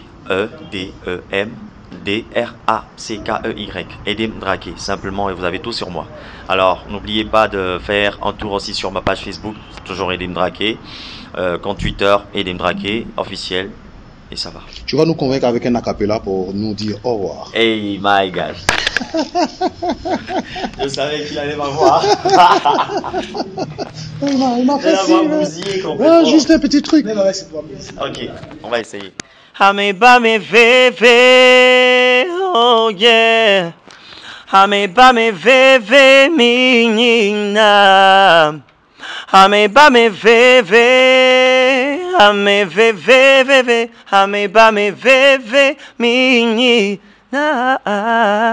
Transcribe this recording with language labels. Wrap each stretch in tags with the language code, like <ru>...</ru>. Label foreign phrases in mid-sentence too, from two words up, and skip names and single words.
<fr>E-D-E-M D-R-A-C-K-E-Y. Edim Draké, simplement, et vous avez tout sur moi. Alors, n'oubliez pas de faire un tour aussi sur ma page Facebook, toujours Edim Draké. Compte Twitter, Edim Draké, officiel. Et ça va. Tu vas nous convaincre avec un acapella pour nous dire au revoir.</fr> <en>Hey my gosh.</en> <fr>Je savais qu'il allait m'avoir. Il m'a fait bousillé complètement. juste un petit truc. Ok, on va essayer. Hame ba me veve, oh yeah. Hame ba me veve, menina. Hame ba me veve, hame veve, veve, hame ba me veve, menina.</fr>